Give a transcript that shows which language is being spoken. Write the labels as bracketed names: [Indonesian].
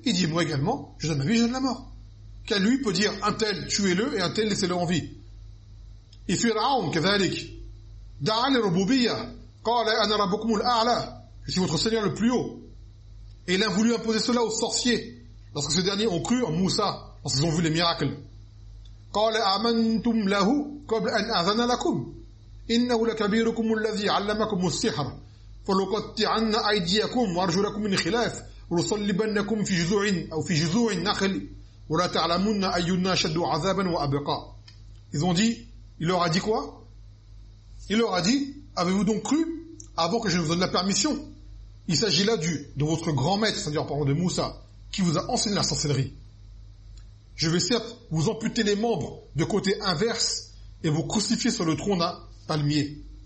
[French] Il dit, moi également, je donne la vie, je donne la mort. Car lui peut dire, un tel, tuez-le, et un tel, laissez-le en vie. Et Fir'aoun, [Arabic] كذلك, da'a al-rububiyya, qala ana rabbukum al-a'la, [French] je suis votre Seigneur le plus haut. Et il a voulu imposer cela aux sorciers, lorsque ces derniers ont cru en Moussa, lorsqu'ils ont vu les miracles. [Arabic] قال آمنتم له قبل أن أذن لكم إنه لكبيركم الذي علمكم السحر فلقطعن أيديكم وأرجلكم من خلاف ولصلبنكم في جذوع النخل ولا تعلمن أينا شد عذابا وأبقى. [French] Ils ont dit, il leur a dit quoi? Il leur a dit, avez-vous donc cru avant que je ne vous donne la permission? Il s'agit là de votre grand maître, c'est-à-dire en parlant de Moussa, qui vous a enseigné la sorcellerie. Je vais certes vous amputer les membres de côté inverse et vous crucifier sur le tronc d'un palmier.